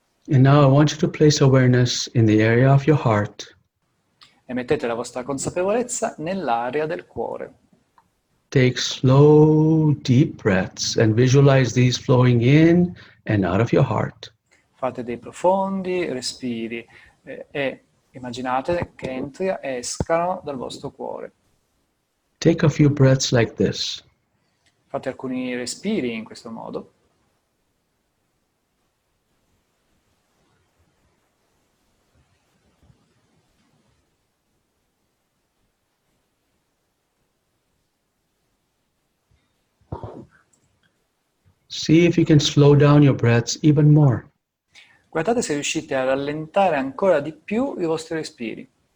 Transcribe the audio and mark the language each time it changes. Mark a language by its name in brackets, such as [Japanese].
[English] And now I want you to place awareness in the area of your heart. [Italian] E mettete la vostra consapevolezza nell'area del cuore. [English] Take slow, deep breaths and visualize these flowing in and out of your heart. [Italian] Fate dei profondi respiri e immaginate che entrino e escano dal vostro cuore. [English] Take a few breaths like this. [Italian] Fate alcuni respiri in questo modo. [English] See if you can slow down your breaths even more. [Italian] Guardate se riuscite a rallentare ancora di più i vostri respiri.